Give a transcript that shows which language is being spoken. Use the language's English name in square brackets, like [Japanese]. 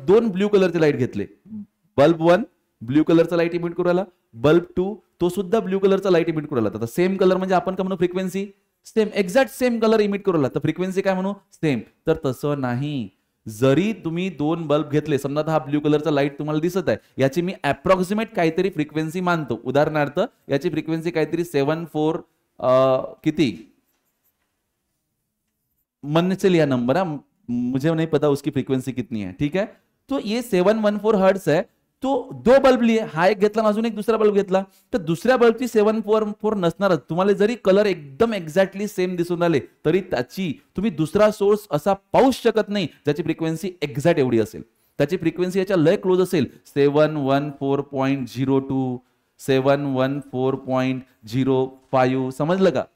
[Marathi] दोन ब्ल्यू कलरचे लाईट घेतले. बल्ब 1 ब्ल्यू कलरचा लाईट इमिट करू राहिला, बल्ब 2 तो सुद्धा ब्ल्यू कलरचा लाईट इमिट करू राहिला. तर सेम कलर म्हणजे आपण काय म्हणू? Frequency same, exact same colour emit करू राहिला तर फ्रिक्वेन्सी काय म्हणू? सेम. तर तसं नाही. जरी तुम्ही दोन बल्ब घेतले, समजा हा ब्ल्यू कलरचा लाईट तुम्हाला दिसत आहे, याची मी अप्रॉक्सिमेट काहीतरी फ्रिक्वेन्सी मानतो. उदाहरणार्थ याची फ्रिक्वेन्सी काहीतरी 74 किती [Hindi] मन से लिया नंबर है, मुझे नहीं पता उसकी फ्रिक्वेन्सी कितनी है, ठीक है. तो ये 714 हर्ट्ज है. तो दो बल्ब लिए, [Marathi] हा एक घेतला अजून एक दुसरा बल्ब घेतला तर दुसऱ्या बल्बची 744 नसणारच. तुम्हाला जरी कलर एकदम एक्झॅक्टली सेम दिसून आले तरी त्याची तुम्ही दुसरा सोर्स असा पाहूच शकत नाही ज्याची फ्रिक्वेन्सी एक्झॅक्ट एवढी असेल. त्याची फ्रिक्वेन्सी याच्या लय क्लोज असेल, 714.02 714.05, समजलं का?